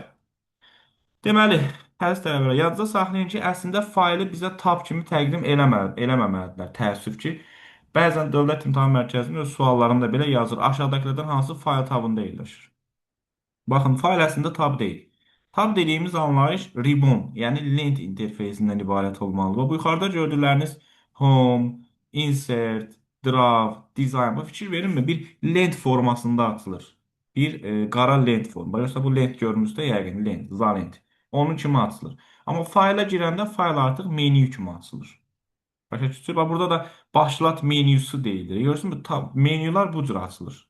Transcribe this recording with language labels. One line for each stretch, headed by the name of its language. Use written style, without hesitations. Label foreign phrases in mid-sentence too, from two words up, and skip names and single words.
Azerbaijani: Deməli, əziz tələbələr, yadda saxlayın ki, əslində faylı bizə tab kimi təqdim eləməməlidirlər. Təəssüf ki, bəzən Dövlət İmtahan Mərkəzinin öz suallarında belə yazır. Aşağıdakılardan hansı fayl tabında yerləşir? Baxın, fayl əslində tab deyil. Tab dediyimiz anlayış ribbon, yəni lent interfeysindən ibarət olmalıdır. Və bu yuxarıda gördükləriniz
English: home, insert, draw, design.
Azerbaijani: Bu fikir verinmi? Bir lent formasında açılır. Bir qara lent formu. Yoxsa bu lent görmüşsə yəqin lent, zalent. Onun kimi açılır. Amma fayla girəndə fayl artıq menyu kimi açılır. Başa düşürsünüz? Bax, burada da başlat menyusu deyilir. Görürsünüz, menyular bu cür açılır.